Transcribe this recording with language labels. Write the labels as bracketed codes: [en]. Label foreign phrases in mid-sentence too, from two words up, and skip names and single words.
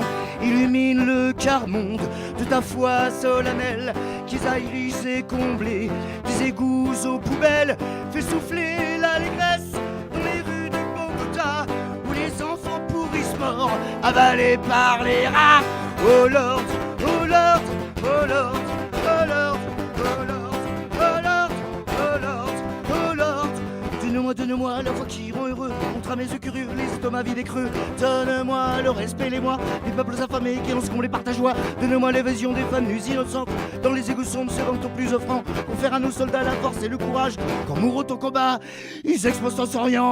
[fr] Illumine le quart-monde de ta foi solennelle, qu'ils aillent et combler des égouts aux poubelles. Fais souffler l'allégresse dans les rues de Bogota, où les enfants pourrissent morts, avalés par les rats. [en] Oh Lord, oh Lord, oh Lord, oh Lord, oh Lord, oh Lord, oh Lord, oh Lord. [fr] Donne-moi la voix qui rend heureux, montre à mes yeux curieux les estomacs vides et creux. Donne-moi le respect, les mois, les peuples affamés qui lancent comblés par ta joie. Donne-moi l'évasion des femmes nues innocentes, dans les égouts sombres se rendent au plus offrant. Confère à nos soldats la force et le courage, quand mourront au combat, ils exposent sans s'orient.